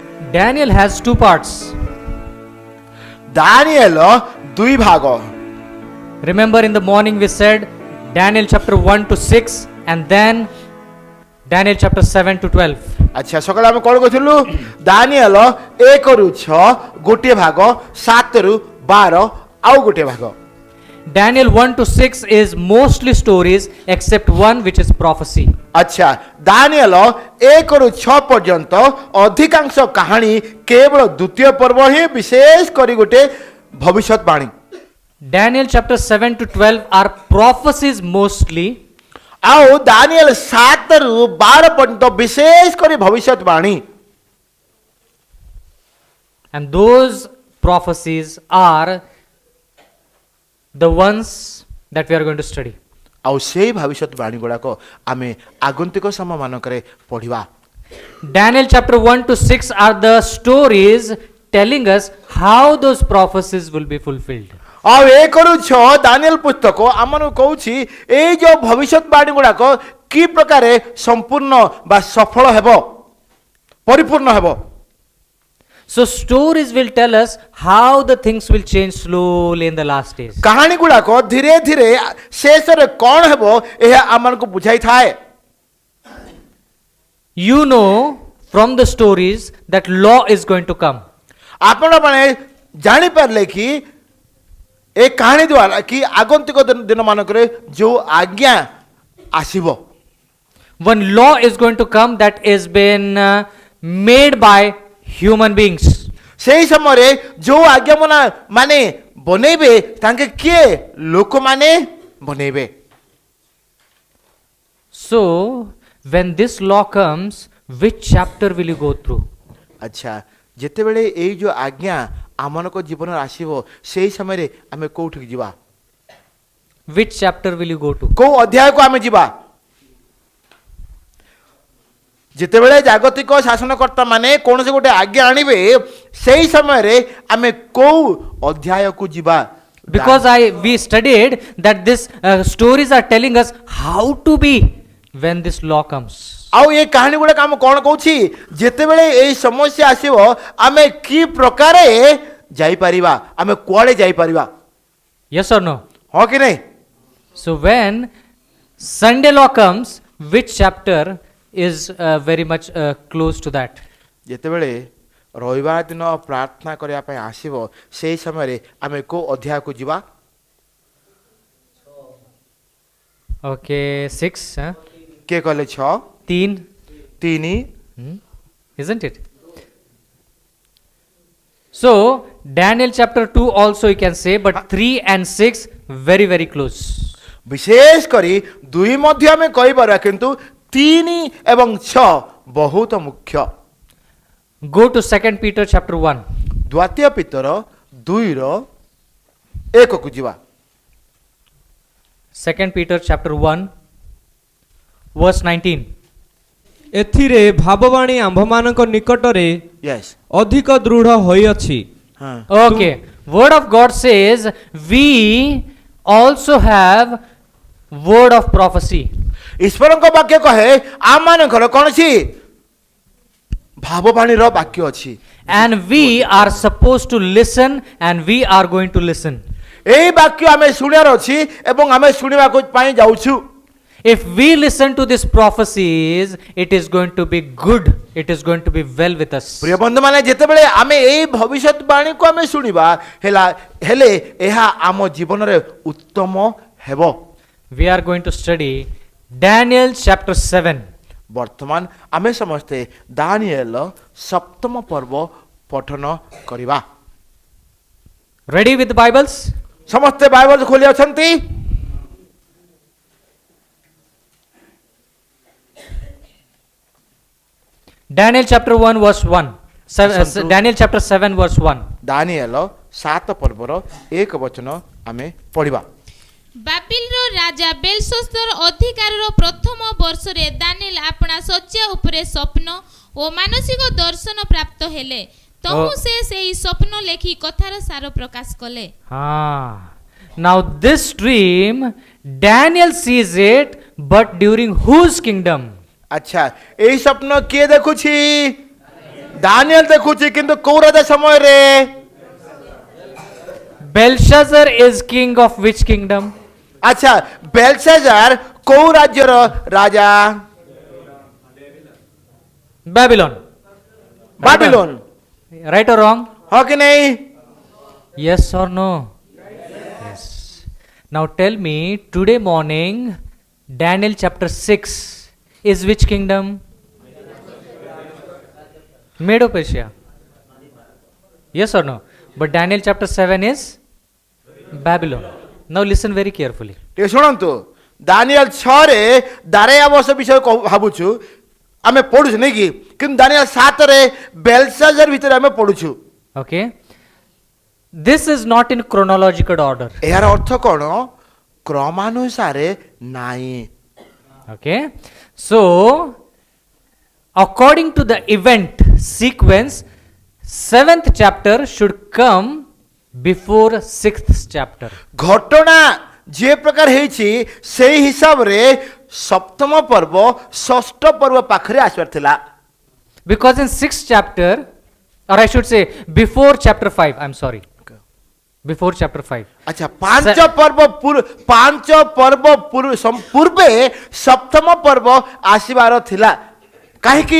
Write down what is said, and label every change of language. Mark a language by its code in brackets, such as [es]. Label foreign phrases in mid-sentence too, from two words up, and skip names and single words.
[en] Daniel has two parts. [or] ଦାନିଏଲ ଦୁଇ ଭାଗ। [en] Remember in the morning we said Daniel chapter 1 to 6 and then Daniel chapter 7 to 12. [or] ଆଚ୍ଛା ସକାଳେ ଆମେ କ'ଣ କହିଥିଲୁ? ଦାନିଏଲ 1 ରୁ 6 ଗୋଟିଏ ଭାଗ, 7 ରୁ 12 ଆଉ ଗୋଟିଏ ଭାଗ। [en] Daniel 1 to 6 is mostly stories except one which is prophecy. [or] ଆଚ୍ଛା ଦାନିଏଲ 1 ରୁ 6 ପର୍ଯ୍ୟନ୍ତ ଅଧିକାଂଶ କାହାଣୀ କେବଳ ଦ୍ୱିତୀୟ ପର୍ବ ହିଁ ବିଶେଷ କରି ଗୋଟେ ଭବିଷ୍ୟତବାଣୀ। [en] Daniel chapter 7 to 12 are prophecies mostly. [or] ଆଉ ଦାନିଏଲ 7 ରୁ 12 ପର୍ଯ୍ୟନ୍ତ ବିଶେଷ କରି ଭବିଷ୍ୟତବାଣୀ। [en] And those prophecies are the ones that we are going to study. [or] ଆଉ ସେଇ ଭବିଷ୍ୟତବାଣୀ ଗୁଡ଼ାକ ଆମେ ଆଗନ୍ତିକ ସମୟ ମାନଙ୍କରେ ପଢ଼ିବା। [en] Daniel chapter 1 to 6 are the stories telling us how those prophecies will be fulfilled. [or] ଆଉ 1 ରୁ 6 ଦାନିଏଲ ପୁସ୍ତକ ଆମମାନଙ୍କୁ କହୁଛି ଏଇ ଯୋଉ ଭବିଷ୍ୟତବାଣୀ ଗୁଡ଼ାକ କି ପ୍ରକାରେ ସମ୍ପୂର୍ଣ୍ଣ ବା ସଫଳ ହେବ, ପରିପୂର୍ଣ୍ଣ ହେବ। [en] So stories will tell us how the things will change slowly in the last days. [or] କାହାଣୀ ଗୁଡ଼ାକ ଧୀରେ ଧୀରେ ଶେଷରେ କ'ଣ ହେବ ଏହା ଆମମାନଙ୍କୁ ବୁଝାଇଥାଏ। [en] You know from the stories that law is going to come. [or] ଆପଣମାନେ ଜାଣିପାରିଲେ କି ଏ କାହାଣୀ ଦ୍ୱାରା କି ଆଗନ୍ତିକ ଦିନ ମାନଙ୍କରେ ଯୋଉ ଆଜ୍ଞା ଆସିବ, [en] One law is going to come that is been made by human beings. [or] ସେଇ ସମୟରେ ଯୋଉ ଆଜ୍ଞା ମାନେ ବନେଇବେ ତାଙ୍କେ କିଏ? ଲୋକମାନେ ବନେଇବେ। [en] So when this law comes, which chapter will you go through? [or] ଆଚ୍ଛା ଯେତେବେଳେ ଏଇ ଯୋଉ ଆଜ୍ଞା ଆମମାନଙ୍କ ଜୀବନରେ ଆସିବ ସେଇ ସମୟରେ ଆମେ କୋଉଠିକି ଯିବା? [en] Which chapter will you go to? [or] କୋଉ ଅଧ୍ୟାୟକୁ ଆମେ ଯିବା? ଯେତେବେଳେ ଜାଗତିକ ଶାସନକର୍ତ୍ତା ମାନେ କୌଣସି ଗୋଟେ ଆଜ୍ଞା ଆଣିବେ ସେଇ ସମୟରେ ଆମେ କୋଉ ଅଧ୍ୟାୟକୁ ଯିବା? [en] Because we studied that this stories are telling us how to be when this law comes. [or] ଆଉ ଏ କାହାଣୀ ଗୁଡ଼ାକ ଆମେ କ'ଣ କହୁଛି? ଯେତେବେଳେ ଏଇ ସମସ୍ୟା ଆସିବ ଆମେ କି ପ୍ରକାରେ ଯାଇପାରିବା, ଆମେ କୁଆଡ଼େ ଯାଇପାରିବା? [en] Yes or no? [or] ହଁ କି ନାହିଁ? [en] So when Sunday law comes, which chapter is very much close to that? [or] ଯେତେବେଳେ ରବିବାର ଦିନ ପ୍ରାର୍ଥନା କରିବା ପାଇଁ ଆସିବ ସେଇ ସମୟରେ ଆମେ କୋଉ ଅଧ୍ୟାୟକୁ ଯିବା? [en] Okay, 6, huh? [or] କିଏ କହିଲେ 6? 3 [en] Isn't it? So Daniel chapter 2 also you can say, but 3 and 6 very very close. [or] ବିଶେଷ କରି 2 ମଧ୍ୟ ଆମେ କହିପାରିବା କିନ୍ତୁ 3 ଏବଂ 6 ବହୁତ ମୁଖ୍ୟ। [en] Go to 2 Peter chapter 1. [or] ଦ୍ୱିତୀୟ ପିତର 2 ର 1 କୁ ଯିବା। [en] 2 Peter chapter 1 verse 19. [or] ଏଥିରେ ଭାବବାଣୀ ଆମ୍ଭମାନଙ୍କ ନିକଟରେ ୟେସ୍ ଅଧିକ ଦୃଢ଼ ହୋଇଅଛି। ହଁ [en] Okay, word of God says we also have word of prophecy. [or] ଈଶ୍ୱରଙ୍କ ବାକ୍ୟ କହେ ଆମମାନଙ୍କର କୌଣସି ଭାବବାଣୀର ବାକ୍ୟ ଅଛି [en] And we are supposed to listen and we are going to listen. [or] ଏଇ ବାକ୍ୟ ଆମେ ଶୁଣିବାର ଅଛି ଏବଂ ଆମେ ଶୁଣିବାକୁ ପାଇଁ ଯାଉଛୁ। [en] If we listen to these prophecies, it is going to be good. It is going to be well with us. [or] ପ୍ରିୟ ବନ୍ଧୁମାନେ ଯେତେବେଳେ ଆମେ ଏଇ ଭବିଷ୍ୟତବାଣୀକୁ ଆମେ ଶୁଣିବା ହେଲେ ଏହା ଆମ ଜୀବନରେ ଉତ୍ତମ ହେବ। [en] We are going to study Daniel chapter 7. [or] ବର୍ତ୍ତମାନ ଆମେ ସମସ୍ତେ ଦାନିଏଲ 7ମ ପର୍ବ ପଠନ କରିବା। [en] Ready with the Bibles? [or] ସମସ୍ତେ ବାଇବଲ ଖୋଲି ଅଛନ୍ତି? [en] Daniel chapter 1 verse 1. Daniel chapter 7 verse 1. [or] ଦାନିଏଲ 7 ପର୍ବର 1 ବଚନ ଆମେ ପଢ଼ିବା। ବାବିଲର ରାଜା ବେଲଶସ୍ତର ଅଧିକାରର ପ୍ରଥମ ବର୍ଷରେ ଦାନିଏଲ ଆପଣା ଶଯ୍ୟା ଉପରେ ସ୍ୱପ୍ନ ଓ ମାନସିକ ଦର୍ଶନ ପ୍ରାପ୍ତ ହେଲେ। ତହୁ ସେ ସେହି ସ୍ୱପ୍ନ ଲେଖି କଥାର ସାର ପ୍ରକାଶ କଲେ। [en] Now this dream Daniel sees it, but during whose kingdom? [or] ଆଚ୍ଛା ଏଇ ସ୍ୱପ୍ନ କିଏ ଦେଖୁଛି? ଦାନିଏଲ ଦେଖୁଛି କିନ୍ତୁ କଉ ରାଜା ସମୟ ରେ [en] Belshazzar is king of which kingdom? [or] ଆଚ୍ଛା ବେଲଶେଜାର କଉ ରାଜ୍ୟର ରାଜା [en] Babylon. [or] बाबिलोन [en] Right or wrong? [or] ହଁ କି ନାହିଁ [en] Yes or no? Yes. Now tell me, today morning, Daniel chapter 6 is which kingdom? Medo Persia. Yes or no? But Daniel chapter 7 is Babylon. Now listen very carefully. [or] ଟିକେ ଶୁଣନ୍ତୁ ଦାନିଏଲ 6 ରେ ଦାରେୟାବସ ବିଷୟ ଭାବୁଛୁ ଆମେ ପଢୁଛୁ ନାଇଁ କି କିନ୍ତୁ ଦାନିଏଲ 7 ରେ ବେଲଶାଜାର ଭିତରେ ଆମେ ପଢୁଛୁ [en] Okay? This is not in chronological order. [or] ଏହାର ଅର୍ଥ କ'ଣ କ୍ରମାନୁସାରେ ନାହିଁ [en] Okay? So, according to the event sequence, 7th chapter should come before 6th chapter. [or] ଘଟଣା ଯେ ପ୍ରକାର ହେଇଛି ସେଇ ହିସାବରେ ସପ୍ତମ ପର୍ବ ଷଷ୍ଠ ପର୍ବ ପାଖରେ ଆସିବାର ଥିଲା [en] Because in 6th chapter, or I should say before chapter 5, I'm sorry. Before chapter 5. [or] ଆଚ୍ଛା ପାଞ୍ଚ ପର୍ବ ପୂର୍ବେ ସପ୍ତମ ପର୍ବ ଆସିବାର ଥିଲା କାହିଁକି